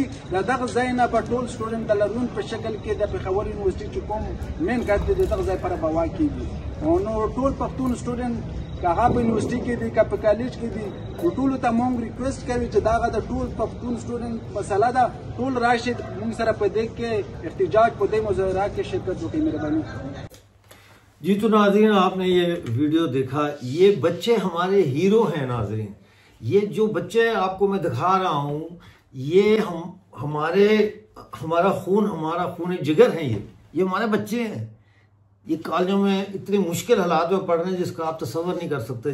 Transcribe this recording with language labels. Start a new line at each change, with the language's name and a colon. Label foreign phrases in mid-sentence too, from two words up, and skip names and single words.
Pashto: دغه ځای نه به ټول سټوډنټ د لرون په شکل کې د پېښور یونیورسيټي چې کوم
English: main gate
Pashto: دی دغه ځای پر به واقعېږي. نو ټول پښتون سټوډنټ که هغه په یونیورسيټي کې دي که په کالج کې دي، ټولو ته مونږ ریکویسټ کوي چې دغه د ټول پښتون سټوډنټ مسله ده، ټول راشي مونږ سره په دې کې احتجاج په دې مظاهرات کې شرکت وکړي. مهرباني.
Urdu: جی تو ناظرین، آپ نے یہ ویڈیو دیکھا، یہ بچے ہمارے ہیرو ہیں ناظرین. یہ جو بچے آپ کو میں دکھا رہا ہوں، یہ ہمارا خون جگر ہے، یہ ہمارے بچے ہیں. یہ کالجوں میں اتنی مشکل حالات میں پڑھ رہے ہیں جس کا آپ تصور نہیں کر سکتے.